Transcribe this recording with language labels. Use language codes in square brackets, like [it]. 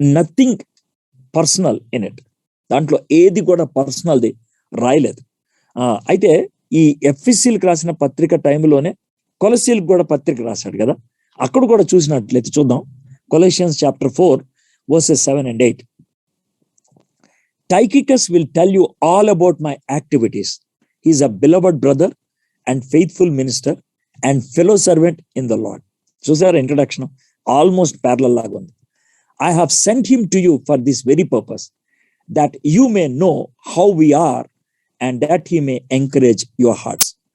[en] Nothing personal in it. [te] దాంట్లో ఏది కూడా పర్సనల్ది రాయలేదు. అయితే ఈ ఎఫెసీలకు రాసిన పత్రిక టైంలోనే కొలసీలకు కూడా పత్రిక రాశాడు కదా. అక్కడ కూడా చూసినట్లయితే చూద్దాం. Colossians chapter 4 verses 7 and 8. [en] Tychicus will tell you all about my activities. He is a beloved brother and faithful minister and fellow servant in the Lord. [te] చూసారా ఇంట్రడక్షన్, ఆల్మోస్ట్ ప్యారలల్ లాగా ఉంది. [en] I have sent him to you for this very purpose, that you may know how we are and that he may encourage your hearts.